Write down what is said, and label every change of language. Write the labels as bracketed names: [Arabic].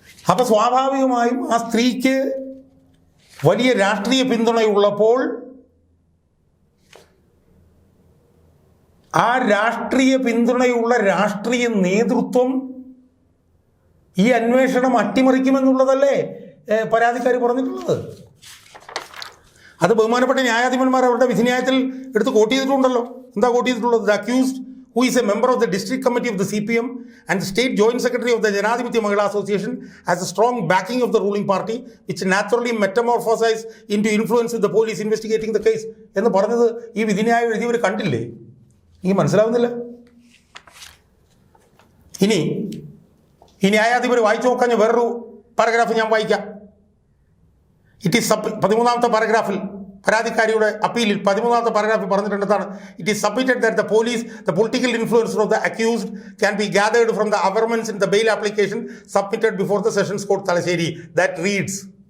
[Malayalam] അപ്പം സ്വാഭാവികമായും ആ സ്ത്രീക്ക് വലിയ രാഷ്ട്രീയ പിന്തുണയുള്ളപ്പോൾ ആ രാഷ്ട്രീയ പിന്തുണയുള്ള രാഷ്ട്രീയ നേതൃത്വം ഈ അന്വേഷണം അട്ടിമറിക്കുമെന്നുള്ളതല്ലേ പരാതിക്കാരി പറഞ്ഞിട്ടുള്ളത്. അത് ബഹുമാനപ്പെട്ട ന്യായാധിപന്മാർ അവരുടെ വിധിന്യായത്തിൽ എടുത്ത് കോട്ട് ചെയ്തിട്ടുണ്ടല്ലോ. എന്താ കോട്ട് ചെയ്തിട്ടുള്ളത്? [English] the accused who is a member of the district committee of the CPM and the state joint secretary of the Janadipati Mahila Association has a strong backing of the ruling party which naturally metamorphosized into influence with the police investigating the case [Malayalam] എന്ന് പറഞ്ഞത് ഈ വിധിന്യായം എഴുതിയവർ കണ്ടില്ലേ? ഈ മനസ്സിലാവുന്നില്ല. ഇനി ഈ ന്യായാധിപർ വായിച്ചു നോക്കാൻ വേറൊരു പാരഗ്രാഫ് ഞാൻ വായിക്കാം. [English] it is [Malayalam] 13ാമത്തെ പാരഗ്രാഫിൽ പരാതിക്കാരിയുടെ അപ്പീലിൽ 13ാമത്തെ പാരഗ്രാഫിൽ പറഞ്ഞിട്ടുണ്ടെന്നാണ് [English] It is submitted that the police the political influencer of the accused can be gathered from the averments in the bail application submitted before the sessions court Thalassery that reads.